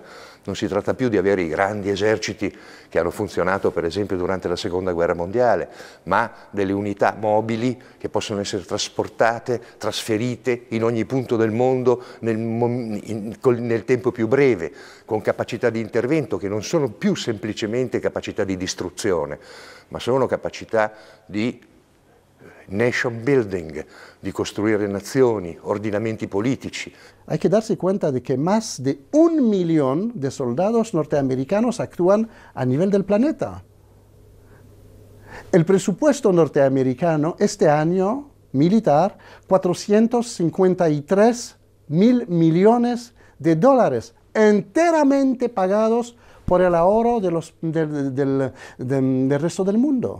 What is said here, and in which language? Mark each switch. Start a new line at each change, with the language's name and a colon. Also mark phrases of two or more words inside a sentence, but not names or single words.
Italian: Non si tratta più di avere i grandi eserciti che hanno funzionato, per esempio, durante la Seconda Guerra Mondiale, ma delle unità mobili che possono essere trasportate, trasferite in ogni punto del mondo nel tempo più breve, con capacità di intervento che non sono più semplicemente capacità di distruzione, ma sono capacità di
English: nation building,
Italian: di costruire nazioni, ordinamenti politici.
Spanish: Hay que darse cuenta de que más de 1 millón de soldados norteamericanos actúan a nivel del planeta. El presupuesto norteamericano este año militar, 453.000 millones de dólares, enteramente pagados por el ahorro del resto del mundo.